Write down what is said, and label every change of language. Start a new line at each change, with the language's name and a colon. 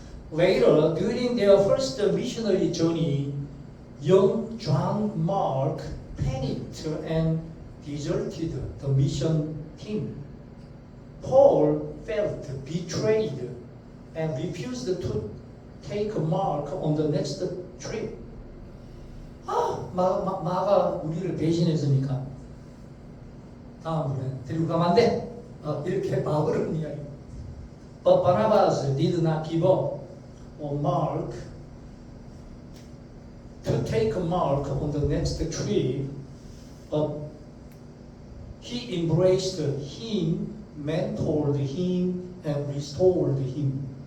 English: Later, during their first missionary journey, young John Mark panicked and deserted the mission team. Paul felt betrayed and refused to take Mark on the next trip.
Korean: 마가 우리를 배신했으니까 다음번에 데리고 가면 안 돼. 이렇게 바울은 이야기.
English: But Barnabas did not give up on Mark to take Mark on the next trip, but he embraced him, mentored him, and restored him.